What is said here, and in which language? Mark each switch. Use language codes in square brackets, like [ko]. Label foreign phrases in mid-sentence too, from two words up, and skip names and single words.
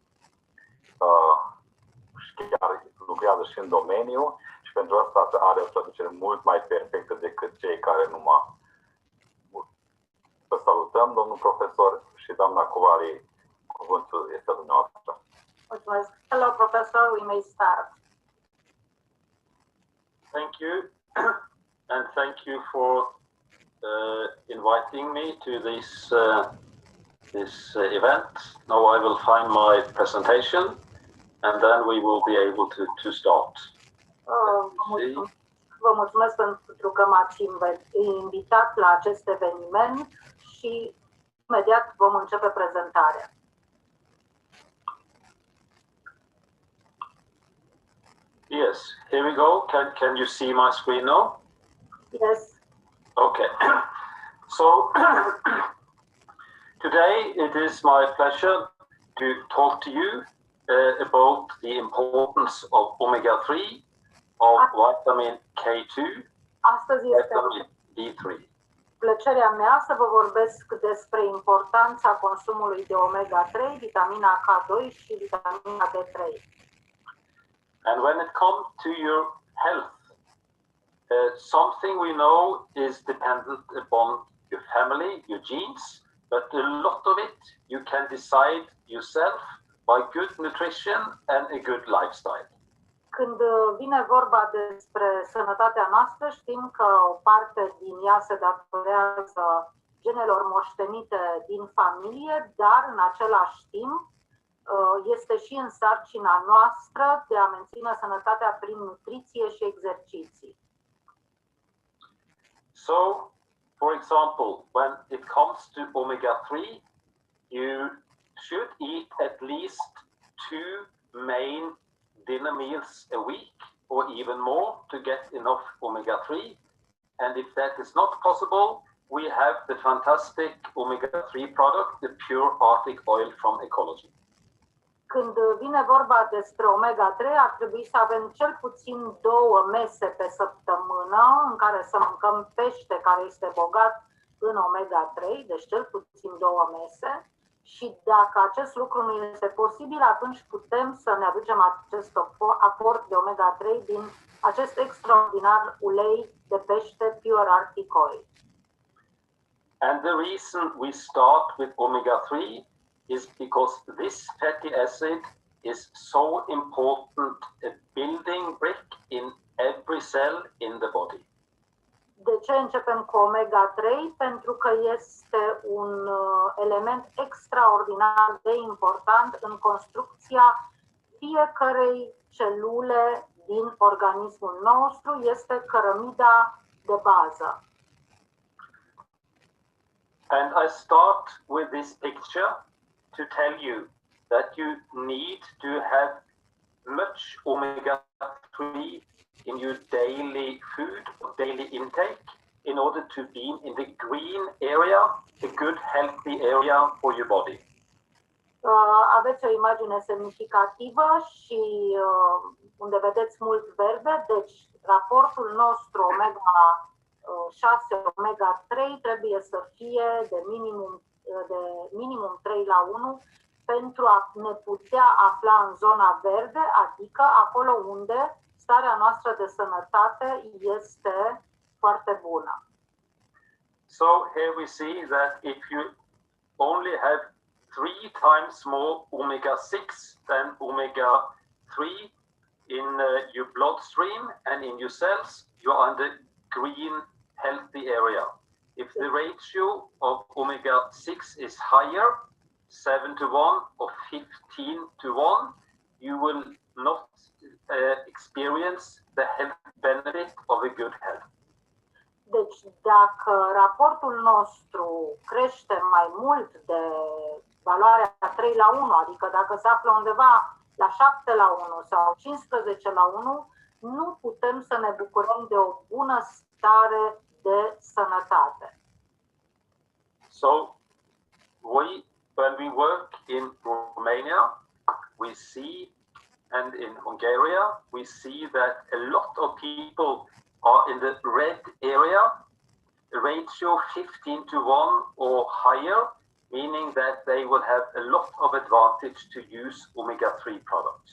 [ro] Chiar lucrează și în domeniu și pentru asta are o traducere mult mai perfectă decât cei care numai. Vă salutăm, domnul profesor, și doamna Covali, cuvântul este dumneavoastră. Mulțumesc. [en] Hello, professor. We may start. Thank you, and thank you for inviting me to this event. Now I will find my presentation, and then we will be able to start. [ro] Vă mulțumesc pentru că m-ați invitat la acest eveniment și imediat vom începe prezentarea. [en] Yes, here we go. Can you see my screen now? Yes. Okay. So today it is my pleasure to talk to you about the importance of omega-3, of vitamin K2, [ro] Astăzi este [en] vitamin D3. [ro] plăcerea mea să vă vorbesc despre importanța consumului de omega-3, vitamina K2 și vitamina D3. [en] And when it comes to your health, something we know is dependent upon your family, your genes, but a lot of it you can decide yourself by good nutrition and a good lifestyle. [ro] Când vine vorba despre sănătatea noastră, știm că o parte din ea se datorează genelor moștenite din familie, dar în același timp este și în sarcina noastră de a menține sănătatea prin nutriție și exerciții. [en] So, for example, when it comes to omega-3, you should eat at least 2 main dinner meals a week or even more to get enough omega-3. And if that is not possible, we have the fantastic omega-3 product, the pure Arctic oil from Ecology. [ro] Când vine vorba despre omega-3, ar trebui să avem cel puțin 2 mese pe săptămână în care să mâncăm pește care este bogat în omega-3, deci cel puțin 2 mese. Și dacă acest lucru nu este posibil, atunci putem să ne aducem acest aport de omega-3 din acest extraordinar ulei de pește Pure Arctic Oil. [en] And the reason we start with omega-3 is because this fatty acid is so important, a building brick in every cell in the body. [ro] De ce începem cu omega-3? Pentru că este un element extraordinar de important în construcția fiecărei celule din organismul nostru, este cărămida de bază. [en] And I start with this picture to tell you that you need to have much omega-3 in your daily food or daily intake in order to be in the green area, a good healthy area for your body. [ro] Aveți o imagine semnificativă și unde vedeți mult verde, deci raportul nostru omega 6, omega 3 trebuie să fie de minimum 3:1 pentru a ne putea afla în zona verde, adică acolo unde starea noastră de sănătate este foarte bună. [en] So here we see that if you only have 3 times more omega-6 than omega-3 in your bloodstream and in your cells, you are in the green healthy area. If the ratio of omega-6 is higher, 7:1 or 15:1, you will not experience the health benefit of a good health. [ro] Deci, dacă raportul nostru crește mai mult de valoarea 3:1, adică dacă se află undeva la 7:1 sau 15:1, nu putem să ne bucurăm de o bună stare de sănătate. [en] So, when we work in Romania, we see, and in Hungary, we see that a lot of people are in the red area, ratio 15:1 or higher, meaning that they will have a lot of advantage to use omega-3 products.